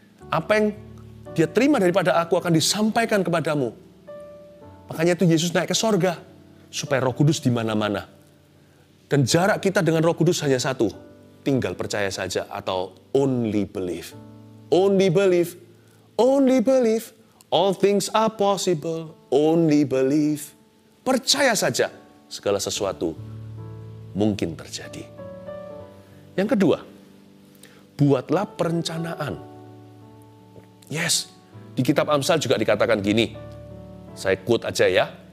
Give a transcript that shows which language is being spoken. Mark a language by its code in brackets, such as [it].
[id] Apa yang dia terima daripada aku akan disampaikan kepadamu. Makanya itu Yesus naik ke sorga, supaya Roh Kudus di mana-mana. Dan jarak kita dengan Roh Kudus hanya satu, tinggal percaya saja atau [en] only believe. Only believe, only believe, all things are possible, only believe. [id] Percaya saja, segala sesuatu mungkin terjadi. Yang kedua, buatlah perencanaan. Yes, di kitab Amsal juga dikatakan gini, saya quote aja ya.